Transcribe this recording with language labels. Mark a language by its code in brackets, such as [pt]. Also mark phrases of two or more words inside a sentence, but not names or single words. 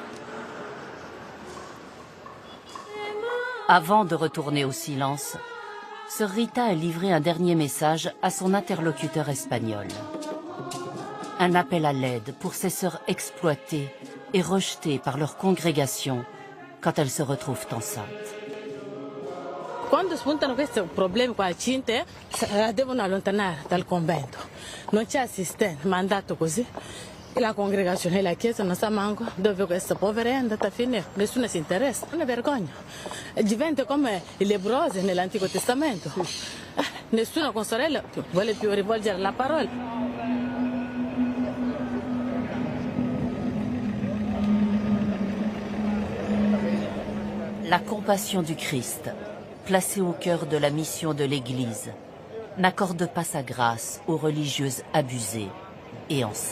[fr] Avant de retourner au silence, sœur Rita a livré un dernier message à son interlocuteur espagnol. Un appel à l'aide pour ces sœurs exploitées et rejetées par leur congrégation quand elles se retrouvent enceintes. [it] Quando spuntano questi problemi qua cinte, devono allontanare dal convento. Non c'è assistente, mandato così. La congregazione e la chiesa non sa manco dove questa povera è andata a finire. Nessuno si interessa. È una vergogna. Diventa come i lebbrosi nell'Antico Testamento. Nessuno con sorella vuole più rivolgere la parola. [fr] La compassion du Christ, placée au cœur de la mission de l'Église, n'accorde pas sa grâce aux religieuses abusées et enceintes.